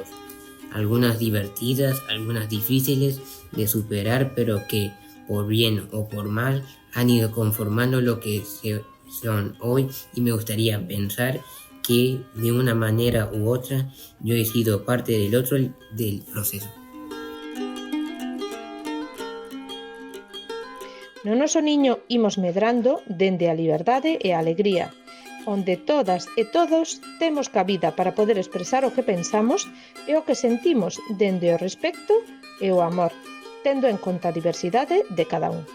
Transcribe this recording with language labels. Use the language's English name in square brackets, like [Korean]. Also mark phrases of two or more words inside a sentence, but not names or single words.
[Spanish] Algunas divertidas, algunas difíciles de superar, pero que por bien o por mal han ido conformando lo que son hoy, y me gustaría pensar que de una manera u otra yo he sido parte del proceso. [Galician] No noso niño imos medrando dende a liberdade e a alegría, onde todas e todos temos cabida para poder expresar o que pensamos e o que sentimos dende o respecto e o amor, tendo en conta a diversidade de cada un.